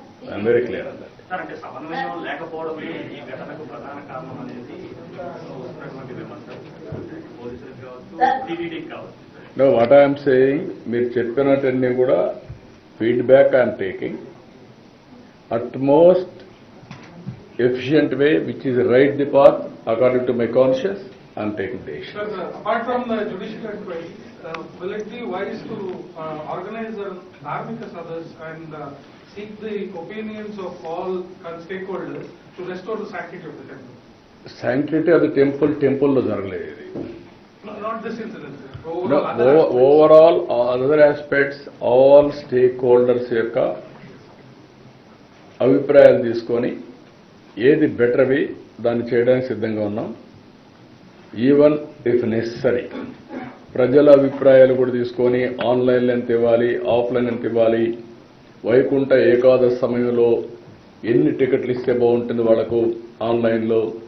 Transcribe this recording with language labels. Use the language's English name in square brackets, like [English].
[English] I'm very clear [Telugu] అన్నది. Sir, అంటే సమన్వయం లేకపోవడమే ఈ ఘటనకు ప్రధాన కారణం అనేది వస్తున్నటువంటి విమర్శలు, పోలీసులకు కావచ్చు, టీటీడీకి కావచ్చు. [English] no, what I'm saying, [Telugu] మీరు చెప్పినట్టన్నీ కూడా [English] feedback I am taking. At most efficient way, which is right the path, according to my conscience, I am taking the issue. Sir, apart from the judicial inquiry, will it be wise to organize a dharmika sabhas and seek the opinions of all stakeholders to restore the sanctity of the temple? Sanctity of the temple [Telugu] lo jaragaledu idi. [English] No, not this incident, sir. No, overall, other aspects, all stakeholders [Telugu] యొక్క అభిప్రాయాలు తీసుకొని ఏది బెటర్వి దాన్ని చేయడానికి సిద్ధంగా ఉన్నాం. [English] even if necessary [Telugu] ప్రజల అభిప్రాయాలు కూడా తీసుకొని ఆన్లైన్లో ఎంత ఇవ్వాలి, ఆఫ్లైన్ ఎంత ఇవ్వాలి, వైకుంఠ ఏకాదశి సమయంలో ఎన్ని టికెట్లు ఇస్తే బాగుంటుంది వాళ్లకు ఆన్లైన్లో.